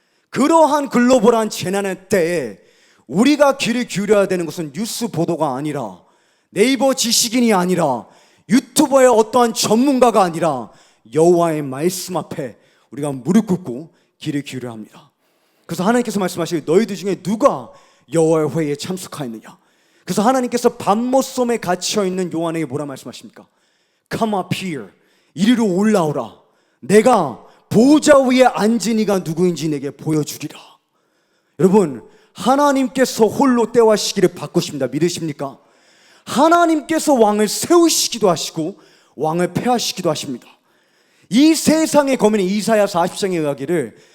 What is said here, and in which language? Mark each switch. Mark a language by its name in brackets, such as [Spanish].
[Korean] 그러한 글로벌한 재난의 때에 우리가 귀를 기울여야 되는 것은 뉴스 보도가 아니라, 네이버 지식인이 아니라, 유튜버의 어떠한 전문가가 아니라 여호와의 말씀 앞에 우리가 무릎 꿇고 귀를 기울여야 합니다. 그래서 하나님께서 말씀하시길 너희들 중에 누가 여호와의 회의에 참석하였느냐? 그래서 하나님께서 밤모섬에 갇혀있는 요한에게 뭐라 말씀하십니까? [English] Come up here, [Korean] 이리로 올라오라. 내가 보좌 위에 앉은 이가 누구인지 내게 보여주리라. 여러분, 하나님께서 홀로 때와 시기를 바꾸십니다. 믿으십니까? 하나님께서 왕을 세우시기도 하시고 왕을 폐하시기도 하십니다. 이 세상의 거민인 이사야 40장에 의하기를